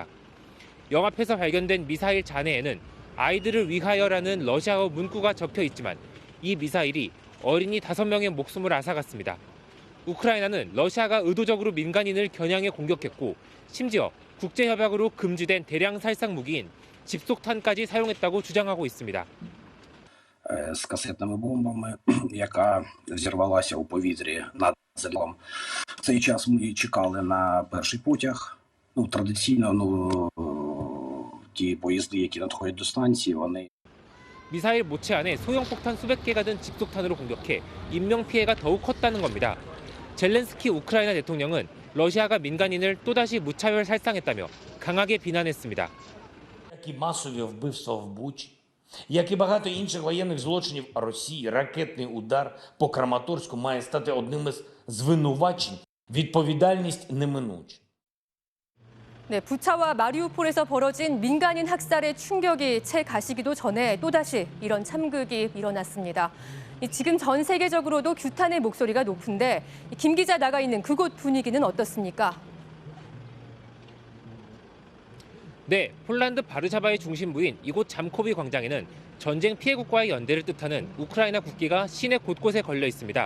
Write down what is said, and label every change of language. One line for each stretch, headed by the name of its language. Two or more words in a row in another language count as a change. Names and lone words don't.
Korean: 역 앞에서 발견된 미사일 잔해에는 아이들을 위하여라는 러시아어 문구가 적혀 있지만 이 미사일이 어린이 5명의 목숨을 앗아갔습니다. 우크라이나는 러시아가 의도적으로 민간인을 겨냥해 공격했고 심지어 국제협약으로 금지된 대량 살상 무기인 집속탄까지 사용했다고 주장하고 있습니다.
Ukrainian: З касетними бомбами, яка зірвалася у повітрі над селом. В цей час ми чекали на перший потяг. Традиційно, ті поїзди, які надходять до станції, вони
Korean: 미사일 모체 안에 소형 폭탄 수백 개가 든 집속탄으로 공격해 인명 피해가 더욱 컸다는 겁니다. 젤렌스키 우크라이나 대통령은 러시아가 민간인을 또다시 무차별 살상했다며 강하게 비난했습니다.
Ukrainian: Як і масові вбивства в Бучі, як і багато інших воєнних злочинів Росії, ракетний удар по Краматорську має стати одним із звинувачень. Відповідальність неминуча.
Korean: 네, 부차와 마리우폴에서 벌어진 민간인 학살의 충격이 채 가시기도 전에 또다시 이런 참극이 일어났습니다. 지금 전 세계적으로도 규탄의 목소리가 높은데 김 기자 나가 있는 그곳 분위기는 어떻습니까? 네, 폴란드 바르샤바의 중심부인 이곳 잠코비 광장에는 전쟁 피해국과의 연대를 뜻하는 우크라이나 국기가 시내 곳곳에 걸려 있습니다.